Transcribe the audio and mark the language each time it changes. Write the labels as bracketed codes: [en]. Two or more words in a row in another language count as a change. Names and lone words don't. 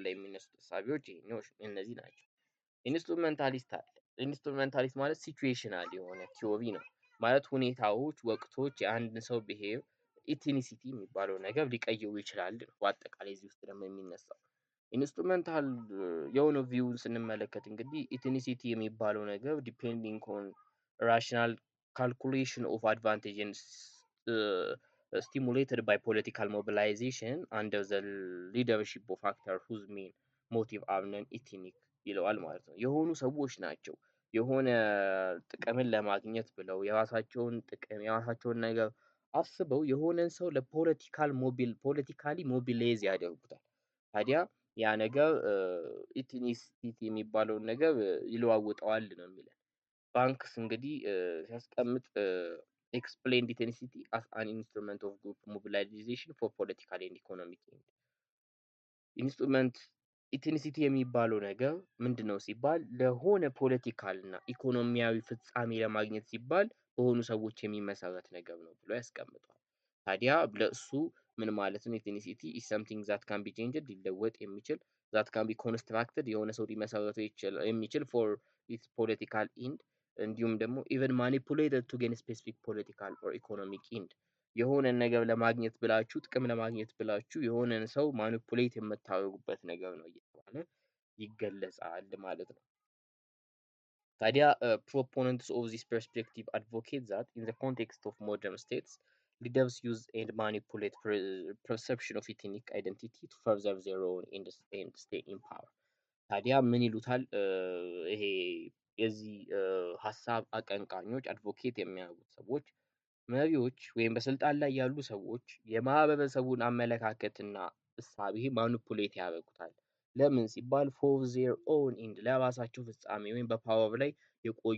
[am] ላይ የሚነሱት እሳቤዎች እነዚህ ናቸው። ኢንስትሩሜንታሊስት አለ። ኢንስትሩሜንታሊስት ማለት ሲቹዌሽናል የሆነ ቲዮሪ ነው ማለት ሁኔታዎች፣ ወቅቶች የአንድን ሰው ብሄር ኢትኒሲቲ የሚባለው ነገር ሊቀይሩ ይችላል ነው በአጠቃላይ እዚህ ውስጥ ደግሞ የሚነሳው። ኢንስትሩሜንታል የሆነ ቪውን ስንመለከት እንግዲህ ኢትኒሲቲ የሚባለው ነገር [en] depending on rational calculation of advantage and stimulated by political mobilization under the leadership of actor whose main motive are non-ethnic [am] ይለዋል ማለት ነው። የሆኑ ሰዎች ናቸው የሆነ ጥቅምን ለማግኘት ብለው የራሳቸውን ጥቅም የራሳቸውን ነገር አስበው የሆነን ሰው [en] politically mobilize [am] ያደርጉታል። ታዲያ ያ ነገር ኢትኒሲቲ የሚባለውን ነገር ይለዋውጠዋል ነው የሚለን። ባንክስ እንግዲህ ሲያስቀምጥ [en] explained ethnicity as an instrument of group mobilization for political and economic end [am] ኢንስትሩመንት ኢትኒሲቲ የሚባለው ነገር ምንድነው ሲባል ለሆነ ፖለቲካል እና ኢኮኖሚያዊ ፍጻሜ ለማግኘት ሲባል በሆኑ ሰዎች የሚመሰረት ነገር ነው ብሎ ያስቀምጠዋል። ታዲያ ለእሱ ምን ማለት ነው? ኢትኒሲቲ [en] is something that can be changed [am] ሊለወጥ የሚችል [en] that can be constructed [am] የሆነ ሰው ሊመሰረተው የሚችል [en] for its political end [am] እንዲሁም ደግሞ [en] even manipulated to gain specific political or economic end [am] የሆነን ነገር ለማግኘት ብላችሁ ጥቅም ለማግኘት ብላችሁ የሆነን ሰው ማኒፑሌት የምታደርጉበት ነገር ነው እየተባለ ይገለጻል ማለት ነው። [en] ታዲያ proponents of this perspective advocate that in the context of modern states leaders use and manipulate perception of ethnic identity to further their own and stay in power። [am] ታዲያ ምን ይሉታል? ይሄ የዚህ ሀሳብ አቀንቃኞች አድቮኬት የሚያደርጉት ሰዎች መሪዎች ወይም በስልጣን ላይ ያሉ ሰዎች የማህበረሰቡን አመለካከትና እሳቤ ማኒፑሌት ያደርጉታል። ለምን ሲባል [en] for their own end [am] ለራሳቸው ፍጻሜ ወይም በፓወር ላይ የቆዩ